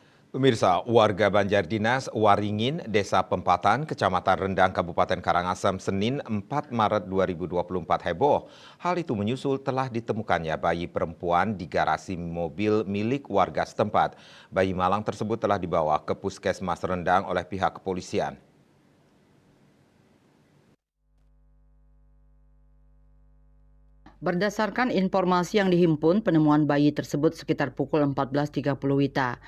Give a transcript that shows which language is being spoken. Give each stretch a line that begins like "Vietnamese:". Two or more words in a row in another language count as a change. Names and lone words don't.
Indonesian: Pemirsa, warga Banjardinas, Waringin, Desa Pempatan, Kecamatan Rendang, Kabupaten Karangasem, Senin 4 Maret 2024 heboh. Hal itu menyusul telah ditemukannya bayi perempuan di garasi mobil milik warga setempat. Bayi malang tersebut telah dibawa ke Puskesmas Rendang oleh pihak kepolisian. Berdasarkan informasi yang dihimpun, penemuan bayi tersebut sekitar pukul 14.30 WITA.